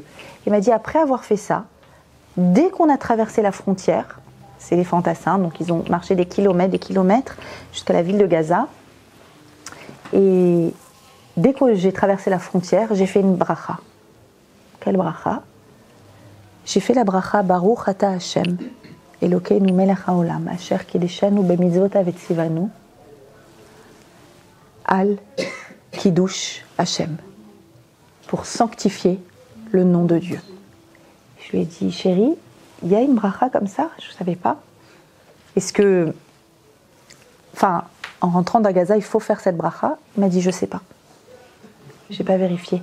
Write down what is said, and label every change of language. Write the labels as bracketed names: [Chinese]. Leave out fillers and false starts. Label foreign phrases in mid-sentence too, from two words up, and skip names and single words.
[French] Il m'a dit, après avoir fait ça, dès qu'on a traversé la frontière, c'est les fantassins, donc ils ont marché des kilomètres jusqu'à la ville de Gaza, et dès que j'ai traversé la frontière, j'ai fait une bracha. Quelle bracha? J'ai fait la bracha [Hebrew] ברוך אתה השם אלוקינו מלך העולם אשר קדשנו במצוותיו וצונו על קידוש השם, [French] pour sanctifier le nom de Dieu. Je lui ai dit, chérie, il y a une bracha comme ça? Je ne savais pas. Est-ce que, en rentrant dans Gaza, il faut faire cette bracha? Il m'a dit, je ne sais pas. Je n'ai pas vérifié.